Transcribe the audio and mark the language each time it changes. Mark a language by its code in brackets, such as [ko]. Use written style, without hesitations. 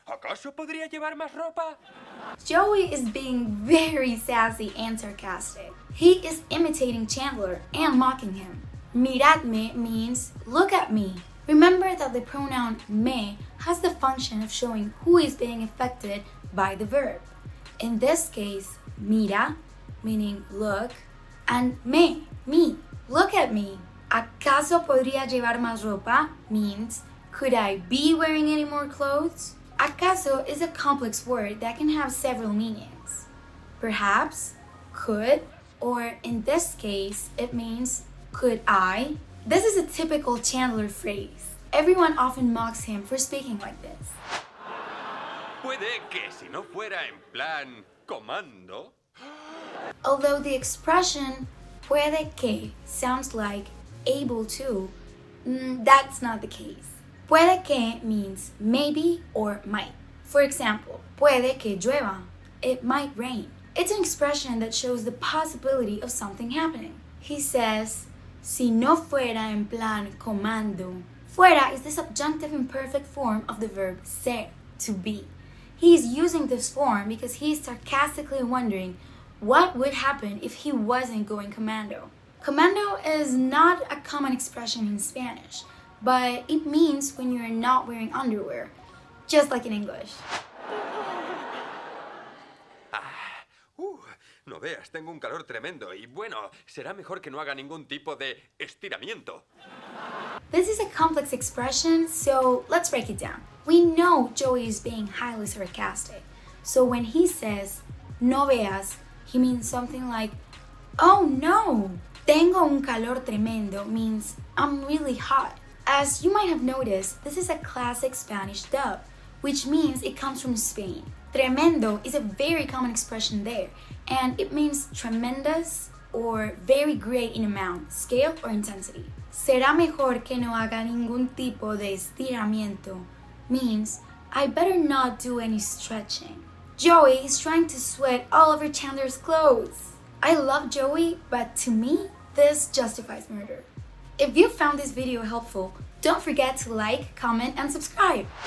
[es] ¿Acaso podría llevar más ropa? [en] Joey is being very sassy and sarcastic. He is imitating Chandler and mocking him. Miradme means look at me. Remember that the pronoun me has the function of showing who is being affected by the verb. In this case, mira, meaning look, and me, look at me. [es] ¿Acaso podría llevar más ropa? [en] Means, could I be wearing any more clothes? ¿Acaso is a complex word that can have several meanings. Perhaps, could, or in this case, it means, could I? This is a typical Chandler phrase. Everyone often mocks him for speaking like this. [es] Puede que si no fuera en plan comando... [en] Although the expression puede que sounds like able to. That's not the case. Puede que means maybe or might. For example, [es] puede que llueva. [en] It might rain. It's an expression that shows the possibility of something happening. He says, [es] si no fuera en plan comando. [en] Fuera is the subjunctive imperfect form of the verb ser, to be. He is using this form because he is sarcastically wondering what would happen if he wasn't going commando. Commando is not a common expression in Spanish, but it means when you're not wearing underwear, just like in English. [es] No veas, tengo un calor tremendo y bueno, será mejor que no haga ningún tipo de estiramiento. [en] This is a complex expression, so let's break it down. We know Joey is being highly sarcastic. So when he says, [es] no veas, [en] he means something like, oh no! [es] Tengo un calor tremendo [en] means I'm really hot. As you might have noticed, this is a classic Spanish dub, which means it comes from Spain. Tremendo is a very common expression there, and it means tremendous or very great in amount, scale, or intensity. [es] Será mejor que no haga ningún tipo de estiramiento [en] means I better not do any stretching. Joey is trying to sweat all over Chandler's clothes. I love Joey, but to me, this justifies murder. If you found this video helpful, don't forget to like, comment, and subscribe.